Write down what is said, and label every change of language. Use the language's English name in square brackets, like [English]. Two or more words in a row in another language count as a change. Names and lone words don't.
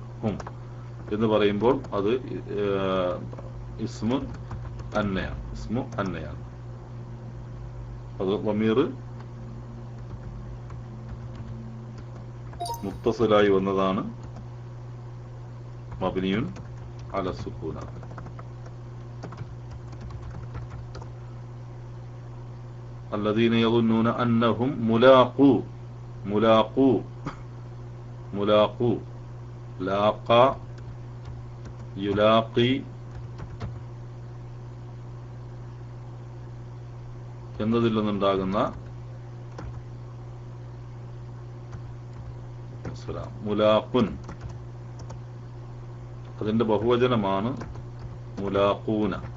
[Malayalam] ഹും എന്ന് പറയുമ്പോൾ അത് ഇസ്മു അന്നയാണ്. അത് ളമീർ മുത്തസിലായി വന്നതാണ്. [Arabic] مبني على السكون. الذين يظنون أنهم ملاقو لاقى [Malayalam] يلاقي എന്നതിൽ നിന്നുണ്ടാകുന്ന മുലാഖുൻ, അതിന്റെ ബഹുവചനമാണ് മുലാഖൂന.